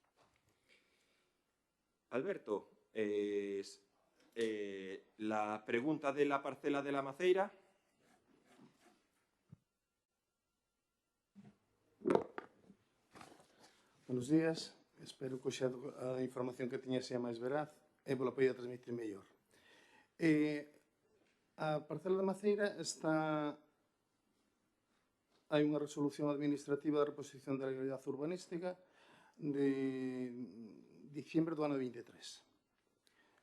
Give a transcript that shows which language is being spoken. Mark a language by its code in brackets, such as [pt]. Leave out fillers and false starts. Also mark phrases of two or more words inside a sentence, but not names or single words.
[es] Alberto, la pregunta de la parcela de la Maceira. Buenos días. [gl] Espero que a información que tiña sea máis veraz e vos la poida transmitir mellor. A parcela da Maceira hai unha resolución administrativa de reposición da legalidade urbanística de diciembre do ano 23.